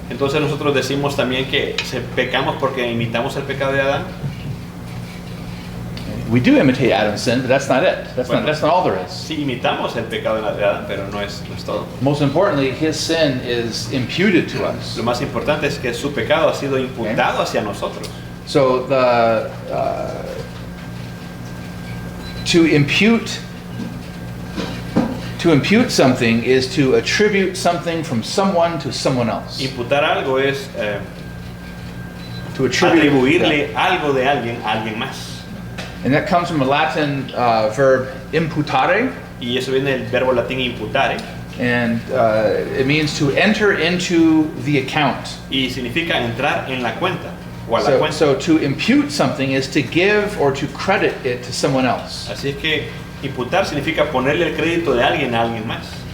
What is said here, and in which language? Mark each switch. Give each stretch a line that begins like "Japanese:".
Spanish: Entonces nosotros decimos también que pecamos porque imitamos el pecado de Adán.
English: We do imitate Adam's sin, but that's not it. That's not all there is.
Spanish: Sí, imitamos el pecado de Adán, pero no es todo.
English: Most importantly, his sin is imputed to us.
Spanish: Lo más importante es que su pecado ha sido imputado hacia nosotros.
English: So to impute something is to attribute something from someone to someone else.
Spanish: Imputar algo es
English: To attribute.
Spanish: atribuirle algo de alguien a alguien más.
English: And that comes from a Latin verb imputare,
Spanish: Y eso viene del verbo latín imputare.
English: and it means to enter into the account.
Spanish: Y significa entrar en la cuenta o a la
English: So,
Spanish: cuenta.
English: so to impute something is to give or to credit it to someone else.
Spanish: Así es que imputar significa ponerle el crédito de alguien a alguien más.